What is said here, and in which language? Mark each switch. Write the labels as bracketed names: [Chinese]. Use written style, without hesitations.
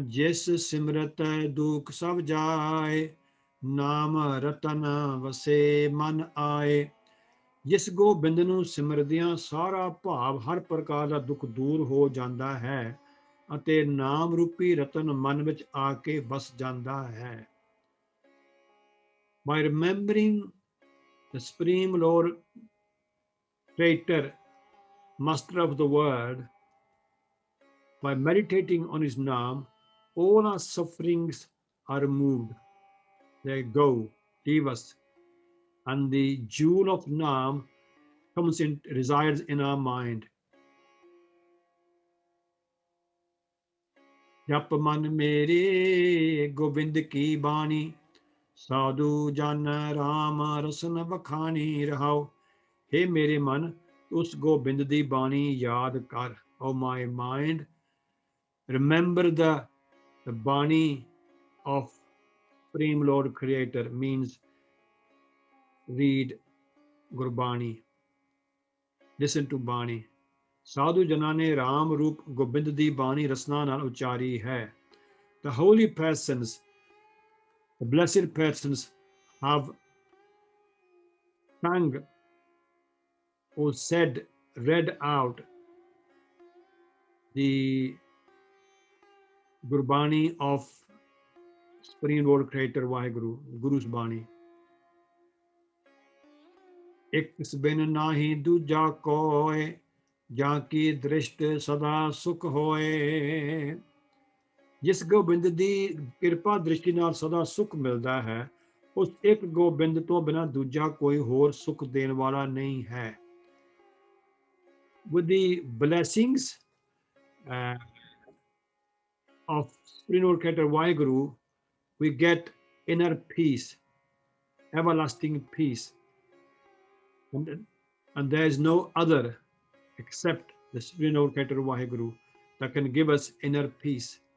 [Punjabi] ਜਿਸ ਸਿਮਰਤ ਦੁਖ ਸਭ ਜਾਏ, ਨਾਮ ਰਤਨ ਵਸੇ ਮਨ ਆਏ। ਜਿਸ ਗੋਬਿੰਦ ਨੂੰ ਸਿਮਰਦਿਆਂ ਸਾਰਾ ਭਾਵ ਹਰ ਪ੍ਰਕਾਰ ਦਾ ਦੁੱਖ ਦੂਰ ਹੋ ਜਾਂਦਾ ਹੈ ਅਤੇ ਨਾਮ ਰੂਪੀ ਰਤਨ ਮਨ ਵਿੱਚ ਆ ਕੇ ਵਸ ਜਾਂਦਾ ਹੈ। [English] By remembering the Supreme Lord, Creator, Master of the world, by meditating on His name, all our sufferings are removed. They go, leave us, and the jewel of Naam comes in, resides in our mind. [Punjabi] ਜਪ ਮਨ ਮੇਰੇ ਗੋਬਿੰਦ ਕੀ ਬਾਣੀ, ਸਾਧੂ ਜਨ ਰਾਮ ਰਸਨ ਵਖਾਣੀ। ਰਹਾਉ ਹੇ ਮੇਰੇ ਮਨ, ਉਸ ਗੋਬਿੰਦ ਦੀ ਬਾਣੀ ਯਾਦ ਕਰ। [English] O my mind, remember the Bani of Supreme Lord Creator, means read Gurbani, listen to Bani। [Punjabi] ਸਾਧੂ ਜਨਾਂ ਨੇ ਰਾਮ ਰੂਪ ਗੋਬਿੰਦ ਦੀ ਬਾਣੀ ਰਸਨਾ ਨਾਲ ਉਚਾਰੀ ਹੈ। [English] The holy persons, the blessed persons have sung or said, read out the Gurbani of Supreme Lord Creator Vaheguru, Guru's Bani। [Punjabi] ਇੱਕ ਬਿਨ ਨਾਹੀ ਦੂਜਾ ਕੋਇ, ਜਾਂ ਕੀ ਦ੍ਰਿਸ਼ਟ ਸਦਾ ਸੁਖ ਹੋਏ। ਜਿਸ ਗੋਬਿੰਦ ਦੀ ਕਿਰਪਾ ਦ੍ਰਿਸ਼ਟੀ ਨਾਲ ਸਦਾ ਸੁਖ ਮਿਲਦਾ ਹੈ, ਉਸ ਇੱਕ ਗੋਬਿੰਦ ਤੋਂ ਬਿਨਾਂ ਦੂਜਾ ਕੋਈ ਹੋਰ ਸੁਖ ਦੇਣ ਵਾਲਾ ਨਹੀਂ ਹੈ। [English] With the blessings of Supreme Lord Creator Vaheguru, we get inner peace, everlasting peace, and there is no other except the Supreme Lord Creator Vaheguru that can give us inner peace.